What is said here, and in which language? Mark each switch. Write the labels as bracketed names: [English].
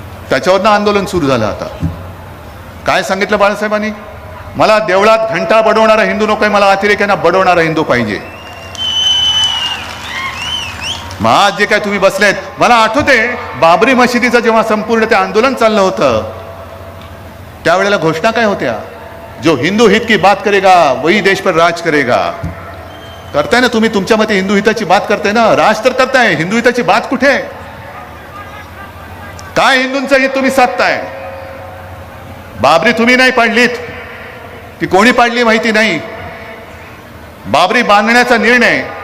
[Marathi] त्याच्यावरनं आंदोलन सुरू झालं. आता काय सांगितलं बाळासाहेबांनी? मला देवळात घंटा बडवणारा हिंदू नकोय, मला अतिरेक्यांना बडवणारा हिंदू पाहिजे. मग आज जे काय तुम्ही बसलेत, मला आठवते बाबरी मशिदीचं जेव्हा संपूर्ण ते आंदोलन चाललं होतं त्यावेळेला घोषणा काय होत्या? [Hindi] जो हिंदू हित की बात करेगा वही देश पर राज करेगा. [Marathi] करताय ना तुम्ही, तुमच्या मते हिंदू हिताची बात करताय ना, राज तर करताय. हिंदू हिताची बात कुठे आहे? काय हिंदूंचं हित तुम्ही साधताय? बाबरी तुम्ही नाही पाडलीत, ती कोणी पाडली माहिती नाही. बाबरी बांधण्याचा निर्णय